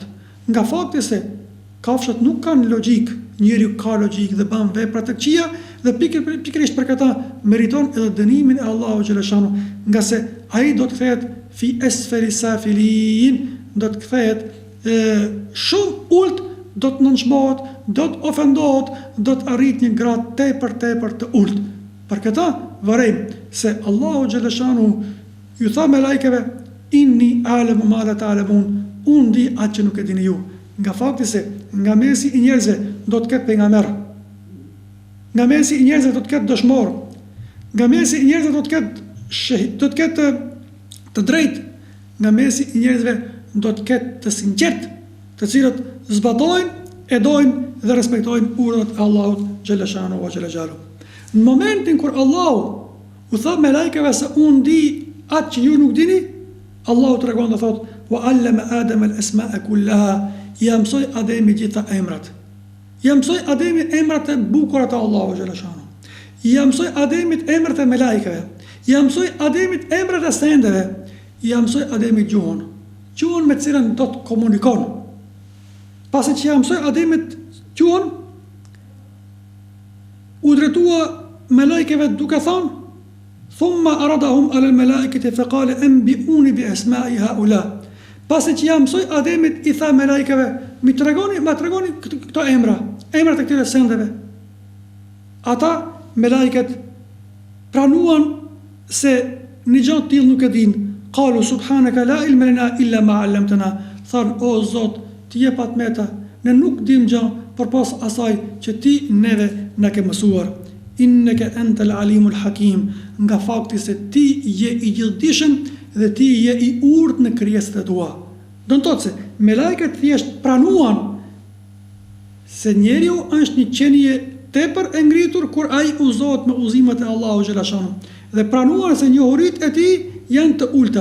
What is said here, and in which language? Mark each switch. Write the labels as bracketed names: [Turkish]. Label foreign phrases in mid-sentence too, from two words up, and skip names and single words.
[Albanian] Nga fakti se kafshët nuk kanë logjik, njeriu ka logjik dhe bën vepra të këqija dhe pikërisht për këtë meriton edhe dënimin e Allahu xhaleshanu, nga se ai do të kthehet [Arabic] في أسفل سافلين, [Albanian] do të kthehet shumë ulët, do të nënçmohet, do të ofendohet, do të arrit një grad tepër të ulët. Për këtë vërejmë se Allahu xhaleshanu ju tha me lajkeve, [Arabic] إني أعلم ما لا تعلمون, [Albanian] unë di atë që nuk e dini ju. Nga fakti se nga mesi i njerëzve do të ketë pejgamber. Nga mesi i njerëzve do të ketë dëshmor. Nga mesi i njerëzve do të ketë të drejtë. Nga mesi i njerëzve do të ketë të sinqert, të cilët zbatojnë, edojnë dhe respektojnë urdhrat e Allahut [Arabic] جل شأنه و جل جلاله. [Albanian] Në momentin kur Allahu u tha me lajkeve se unë di atë që ju nuk dini, Allahu tregon dhe thot: [Arabic] وعلم آدم الأسماء كلها", [Albanian] ja mësoi Ademi gjitha emrat. Ja mësoi Ademi emrat e bukura të Allahu xhaleshanu. Ja mësoi Ademit emrat e melajkeve. Ja mësoi Ademit emrat e sendeve. Ja mësoi Ademit gjuhën. Gjuhën me cilën do të komunikon. Pasi që ja mësoi Ademit gjuhën, u drejtua melajkeve duke thënë: [Arabic] ثم عرضهم على الملائكة فقال أنبئوني بأسماء هؤلاء". [Albanian] Pasi që ja mësoi Ademit, i tha melajkeve: ma tregoni këto emrat e këtyre sendeve. Ata melajket pranuan se një gjë të tillë nuk e din. [Arabic] قالوا سبحانك لا علم لنا إلا ما علمتنا. [Albanian] Than: o Zot, ti jep patmeta, ne nuk dim gjë përpas asaj që ti neve na ke mësuar. [Arabic] إنك أنت العليم الحكيم, [Albanian] nga fakti se ti je i gjithdijshëm dhe ti je i urtë në krijesat e tua. Do të thotë se melajket thjesht pranuan se njeriu është një qenie tepër e ngritur kur ai uzohet me udhëzimet e Allahu xhaleshanu dhe pranuan se njohuritë e tij janë të ulta.